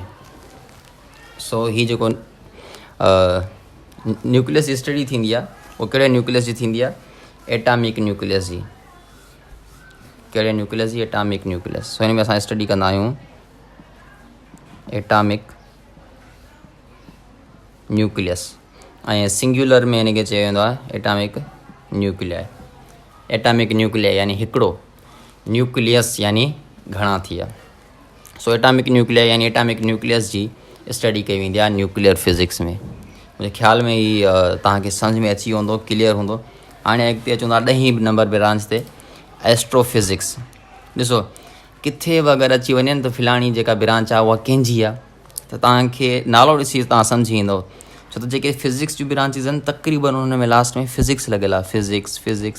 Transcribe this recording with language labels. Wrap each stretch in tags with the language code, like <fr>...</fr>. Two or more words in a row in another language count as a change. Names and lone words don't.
<sd>सो ही जेको न्यूक्लियस जी स्टडी थींदी आहे उहो कहिड़े न्यूक्लियस जी थींदी आहे,</sd> <en>atomic nucleus</en> <sd>जी। कहिड़े न्यूक्लियस जी,</sd> <en>atomic nucleus.</en> <sd>सो हिन में असां स्टडी कंदा आहियूं</sd> <en>atomic nucleus,</en> <sd>ऐं सिंगुलर में हिनखे चयो वेंदो आहे</sd> <en>atomic nuclei. atomic nuclei</en> <sd>यानी हिकिड़ो, न्यूक्लियस यानी घणा थी विया। सो</sd> <en>atomic nuclei</en> <sd>यानी</sd> <en>atomic nucleus</en> <sd>जी स्टडी कई वेंदी आहे</sd> <en>nuclear physics</en> <sd>में। मुंहिंजे ख़्याल में ही तव्हांखे सम्झ में अची वेंदो, क्लियर हूंदो। हाणे अॻिते अचूं था 10हीं</sd> <en>number branch</en> <sd>ते, एस्ट्रोफिज़िक्स। ॾिसो किथे बि अगरि अची वञे त फ़िलाणी जेका ब्रांच आहे उहा कंहिंजी आहे, त तव्हांखे नालो ॾिसी तव्हां सम्झी वेंदव, छो छो त जेके फिज़िक्स जूं ब्रांचिस आहिनि तक़रीबन हुन में लास्ट में फिज़िक्स लॻियल आहे, फिज़िक्स।</sd>